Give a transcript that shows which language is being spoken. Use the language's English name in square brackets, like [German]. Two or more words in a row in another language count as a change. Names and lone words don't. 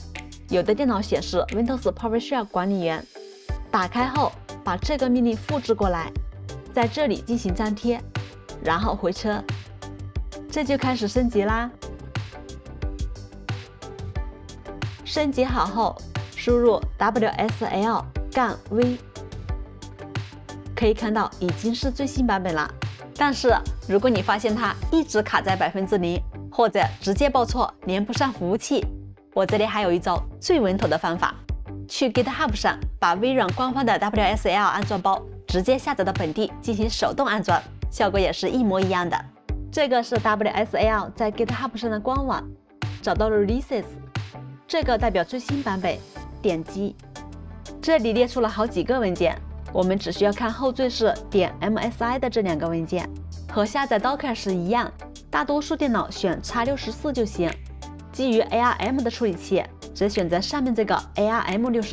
[Chinese] 有的電腦顯示 Windows PowerShell 管理員。打開後，把這個命令複製過來，在這裡進行粘貼，然後回車。這就開始升級啦。升級好後，輸入 WSL-V，可以看到已經是最新版本了。但是如果你發現它一直卡在0%，或者直接報錯連不上服務器，我這裡還有一招最穩妥的方法，去 GitHub 上把微軟官方的 WSL 安裝包直接下載到本地進行手动安裝，效果也是一模一樣的。這個是 WSL 在 GitHub 上的官網，找到了 Releases。這個代表最新版本，點擊，這裡列出了好幾個文件，我們只需要看後綴是.msi 的這兩個文件，和下載 Docker 是一樣，大多數電腦選 X64 就行。基於 ARM 的處理器，只選擇上面這個 ARM64。